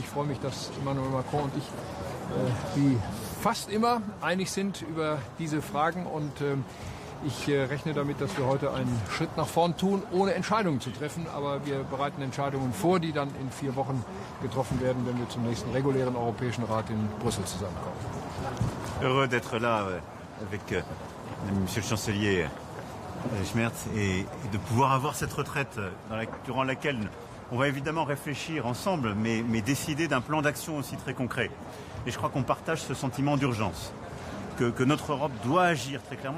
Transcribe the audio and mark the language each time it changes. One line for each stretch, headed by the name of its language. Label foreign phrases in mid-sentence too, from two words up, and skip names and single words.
German: Ich freue mich, dass Emmanuel Macron und ich wie fast immer einig sind über diese Fragen und ich rechne damit, dass wir heute einen Schritt nach vorn tun, ohne Entscheidungen zu treffen, aber wir bereiten Entscheidungen vor, die dann in 4 Wochen getroffen werden, wenn wir zum nächsten regulären Europäischen Rat in Brüssel zusammenkommen.
French: Heureux d'être là avec Monsieur le Chancelier Schmerz et de pouvoir avoir cette retraite durant laquelle on va évidemment réfléchir ensemble, mais décider d'un plan d'action aussi très concret. Et je crois qu'on partage ce sentiment d'urgence, que notre Europe doit agir très clairement.